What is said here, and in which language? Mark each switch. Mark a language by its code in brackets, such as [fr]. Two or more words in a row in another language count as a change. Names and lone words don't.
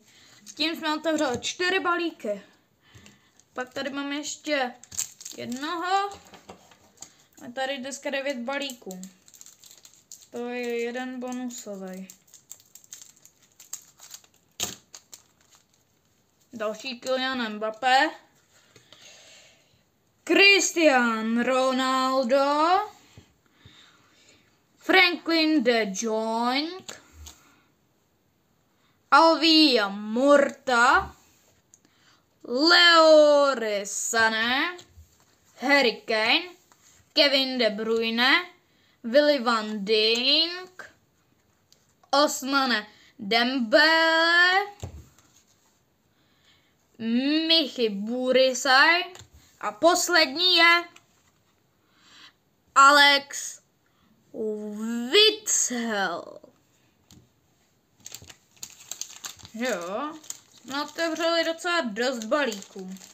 [cs] S tím jsme otevřeli 4 balíky. Pak tady mám ještě jednoho. A tady dneska 9 balíků. To je jeden bonusový. Další Kylian Mbappé. Cristiano Ronaldo. Franklin de Jong. Alvia Morta. Leroy Sané. Harry Kane. Kevin De Bruyne. Willy van Dijk. Ousmane Dembele. Michy Burisaj. A poslední je Alex Witsel. Jo, jsme otevřeli docela dost balíků.